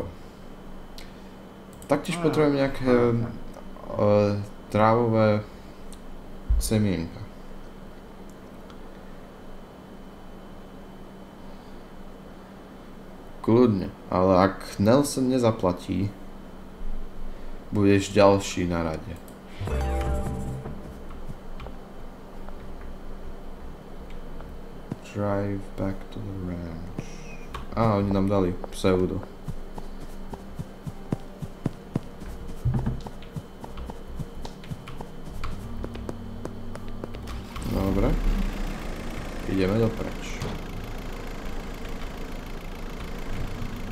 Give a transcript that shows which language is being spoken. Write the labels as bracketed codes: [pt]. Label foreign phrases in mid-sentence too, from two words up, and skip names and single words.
[sk] Taktiež potrebujem nejaké trávové semienka. Kľudne, ale ak Nelson nezaplatí, budeš ďalší na rade. [en] Drive back to the ranch. [sk] Oni nám dali pseudo. Dobre. Ideme dopreč.